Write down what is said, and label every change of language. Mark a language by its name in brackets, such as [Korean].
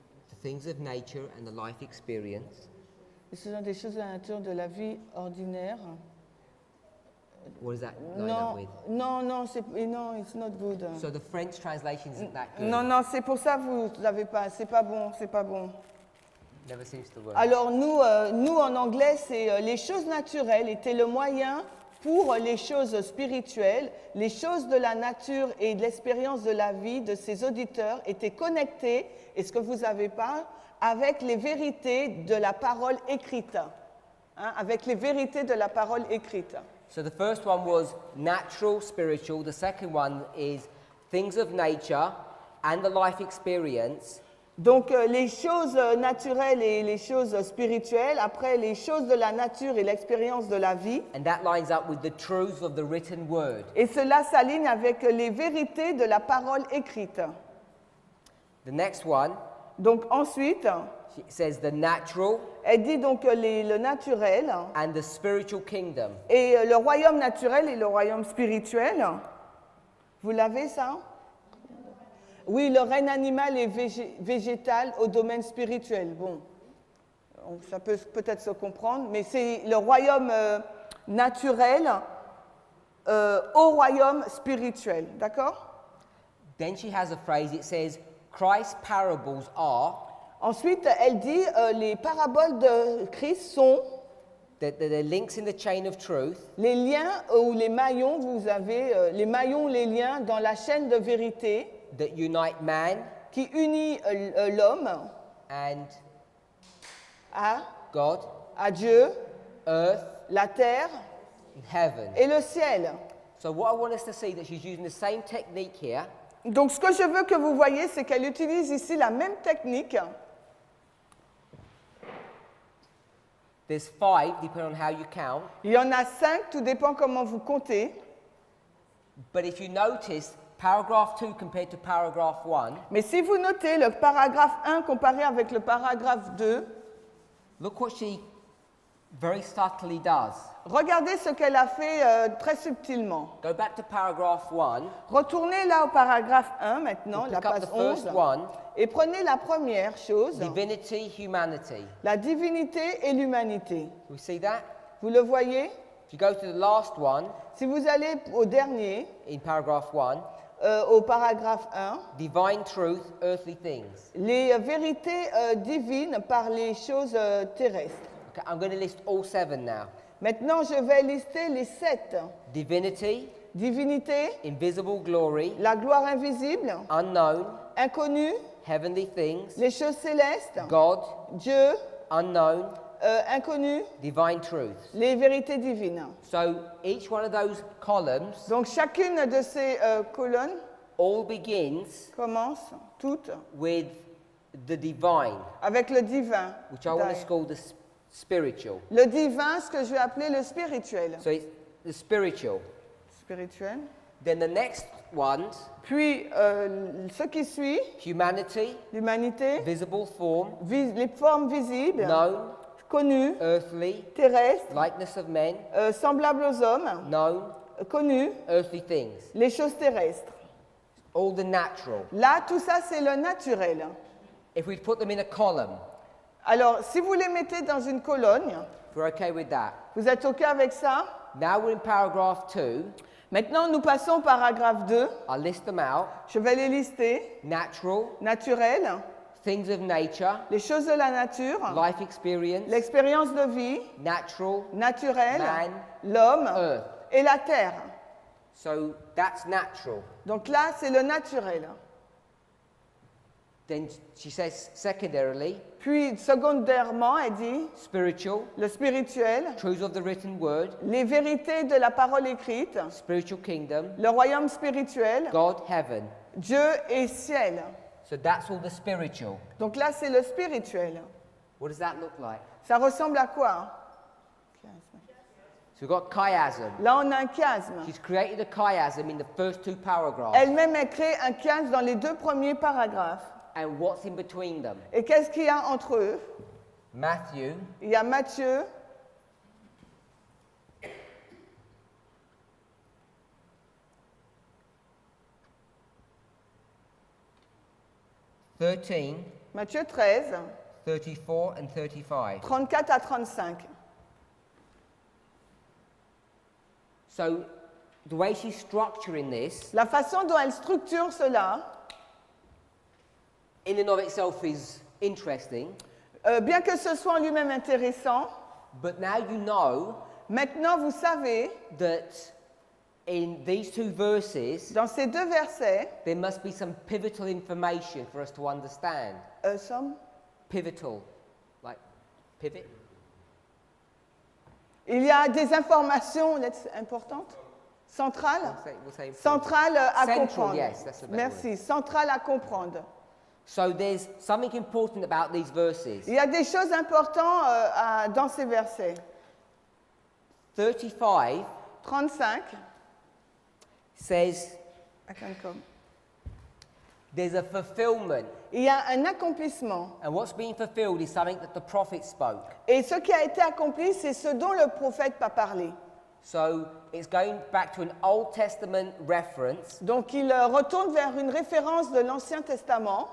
[English] The things of nature and the life experience. [French] Ce sont des choses de la nature de la vie ordinaire. [English] What does that line up with? Non, it's not good. So the French translation isn't that good. [French] Non, c'est pour ça que vous n'avez pas. C'est pas bon. [English] Never seems to work. [French] Alors nous en anglais, c'est les choses naturelles étaient le moyen pour les choses spirituelles. Les choses de la nature et de l'expérience de la vie de ces auditeurs étaient connectées, et ce que vous n'avez pas, avec les vérités de la parole écrite. Hein, avec les vérités de la parole écrite. [English] So the first one was natural, spiritual. The second one is things of nature and the life experience. [French] Donc les choses naturelles et les choses spirituelles, après les choses de la nature et l'expérience de la vie. [English] And that lines up with the truths of the written word. [French] Et cela s'aligne avec les vérités de la parole écrite. [English] The next one, [French] Donc ensuite, [English] it says the natural [French] elle dit donc le naturel [English] and the spiritual kingdom. [French] et le royaume naturel et le royaume spirituel. Vous l'avez ça? Oui, le règne animal et végétal au domaine spirituel. Bon, ça peut peut-être se comprendre, mais c'est le royaume naturel au royaume spirituel, d'accord? [English] Then she has a phrase, it says, Christ's parables are, [French] Ensuite, elle dit les paraboles de Christ sont [English] the links in the chain of truth, [French] les liens ou les maillons, vous avez les maillons, les liens dans la chaîne de vérité [English] that unite man [French] qui unit l'homme [English] and [French] à [English] God, [French] Dieu, [English] earth, [French] la terre [English] and heaven. [French] et le ciel. [English] So what I want us to see that she's using the same technique here. [French] Donc ce que je veux que vous voyez, c'est qu'elle utilise ici la même technique. [English] There's 5, depending on how you count. [French] Il y en a 5, tout dépend comment vous comptez. [English] But if you notice, paragraph 2 compared to paragraph 1, [French] Mais si vous notez le paragraphe 1 comparé avec le paragraphe 2, [English] look what she very subtly does. [French] regardez ce qu'elle a fait très subtilement. [English] Go back to paragraph 1, [French] Retournez là au paragraphe 1 maintenant, [English] pick [French] la [English] up [French] page [English] the first [French] 11, [English] one, [French] et prenez la première chose, [English] divinity, humanity. [French] la divinité et l'humanité. [English] We see that? [French] Vous le voyez? [English] If you go to the last one, [French] Si vous allez au dernier, [English] in paragraph 1, [French] au paragraphe 1, [English] divine truth, earthly things. [French] les vérités divines par les choses terrestres. [English] Okay, I'm going to list all 7 now. [French] Maintenant, je vais lister les 7. [English] Divinity, [French] Divinité, [English] invisible glory, [French] la gloire invisible, [English] unknown, [French] inconnue, [English] heavenly things, [French] les choses célestes, [English] God, [French] Dieu, [English] unknown, [French] inconnu, [English] divine truths. [French] les vérités divines. [English] So each one of those columns [French] Donc chacune de ces colonnes [English] all begins [French] commence, toutes, [English] with the divine, [French] avec le divin. [English] which I want to call the spiritual. [French] Le divin, ce que je vais appeler le spirituel. [English] So it's the spiritual. [French] Spirituel. [English] Then the next ones, [French] Puis ce qui suit, [English] humanity, [French] l'humanité, [English] visible form, [French] les formes visibles, [English] known, [French] connues, [English] earthly, [French] terrestres, [English] likeness of men, [French] semblables aux hommes, [English] known, [French] connues, [English] earthly things. [French] les choses terrestres. [English] All the natural. [French] Là, tout ça, c'est le naturel. [English] If we put them in a column, [French] Alors, si vous les mettez dans une colonne, [English] if we're okay with that. [French] vous êtes OK avec ça? [English] Now we're in paragraph 2. [French] Maintenant, nous passons au paragraphe 2. [English] I'll list them out. [French] Je vais les lister. [English] Natural, [French] Naturel, [English] things of nature, [French] les choses de la nature, [English] life experience, [French] l'expérience de vie, [English] natural, [French] naturel, [English] man, [French] l'homme [English] earth. [French] et la terre. [English] So that's natural. [French] Donc là, c'est le naturel. [English] Then she says secondarily, [French] Puis, secondairement, elle dit [English] spiritual, [French] le spirituel, [English] truths of the written word, [French] les vérités de la parole écrite, [English] spiritual kingdom, [French] le royaume spirituel, [English] God, heaven. [French] Dieu et ciel. [English] So that's all the spiritual. [French] Donc là, c'est le spirituel. [English] What does that look like? [French] Ça ressemble à quoi? [English] So we've got chiasm. [French] Là, on a un chiasme. [English] She's created a chiasm in the first two paragraphs. [French] Elle-même, elle crée un chiasme dans les 2 premiers paragraphes. [English] And what's in between them? [French] Et qu'est-ce qu'il y a entre eux? [English] Matthew, [French] Il y a Matthieu, [English] 13, [French] Matthieu 13, [English] 34 and 35. [French] 34 à 35. [English] So the way she's structuring this, [French] La façon dont elle structure cela, [English] in and of itself is interesting, [French] bien que ce soit en lui-même intéressant, [English] but now you know [French] maintenant vous savez, [English] that in these two verses, [French] dans ces 2 versets, [English] there must be some pivotal information for us to understand. somme, Pivotal, like pivot. [French] il y a des informations importantes, centrales, [English] We'll say [French] centrales à [English] Central, [French] comprendre. [English] yes, that's the better [French] Merci, centrales à comprendre. [English] So there's something important about these verses. [French] Il y a des choses importantes dans ces versets. [English] 35 [French] 35, [English] says I can come. there's a fulfillment. [French] Il y a un accomplissement. [English] And what's being fulfilled is something that the prophet spoke. [French] Et ce qui a été accompli, c'est ce dont le prophète a parlé. [English] So it's going back to an Old Testament reference. [French] Donc il retourne vers une référence de l'Ancien Testament.